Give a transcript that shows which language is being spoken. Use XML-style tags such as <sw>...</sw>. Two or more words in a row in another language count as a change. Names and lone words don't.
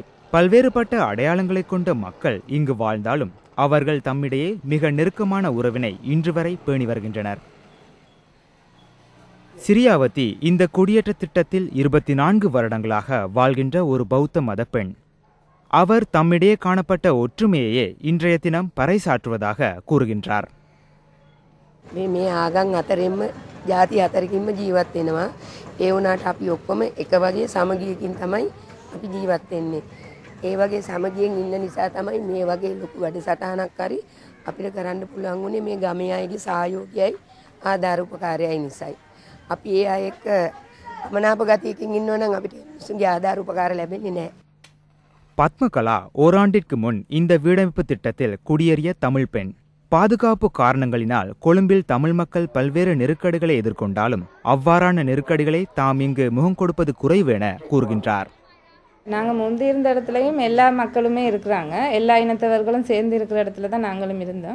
<ta>பல்வேறுபட்ட அடையாளங்களை கொண்ட மக்கள் இங்கு வாழ்ந்தாலும் அவர்கள் தம்மிடையே மிக நெருக்கமான உறவினை இன்று வரை பேணி வருகின்றனர். சிரியாவதி இந்த குடியேற்ற திட்டத்தில் 24 வருடங்களாக வாழ்கின்ற ஒரு பௌத்த மத பெண். அவர் தம்மிடையே காணப்பட்ட ஒற்றுமையையே இன்றைய தினம் பறைசாற்றுவதாக கூறுகின்றார்.</ta> <si>මේ ආගම් අතරින්ම ಜಾති අතරින්ම ජීවත් වෙනවා. ඒ වුණාට අපි ඔක්කොම එක වගේ සමගියකින් තමයි අපි ජීවත් වෙන්නේ. ඒ වගේ සමගියෙන් ඉන්න නිසා තමයි මේ වගේ ලොකු වැඩසටහනක් හරි අපිට කරන්න පුළුවන් උනේ මේ ගමේ අයගේ සහයෝගයයි ආධාර උපකාරයයි නිසායි. අපි ඒ අය එක්ක මනාප ගතියකින් ඉන්නවා නම් අපිට මිනිස්සුන්ගේ ආධාර උපකාර ලැබෙන්නේ නැහැ.</si> <ta>பத்மகலா ஓராண்டிற்கு முன் இந்த வீடமைப்பு திட்டத்தில் குடியேறிய தமிழ் பெண். பாதுகாப்பு காரணங்களினால் கொழும்பில் தமிழ் மக்கள் பல்வேறு நெருக்கடிகளை எதிர்கொண்டாலும் அவ்வாறான நெருக்கடிகளை தாம் இங்கு முகம் கொடுப்பது குறைவு என கூறுகின்றார். நாங்கள் முந்தி இருந்த இடத்துலையும் எல்லா மக்களுமே இருக்கிறாங்க, எல்லா இனத்தவர்களும் சேர்ந்து இருக்கிற இடத்துல தான் நாங்களும் இருந்தோம்.</ta>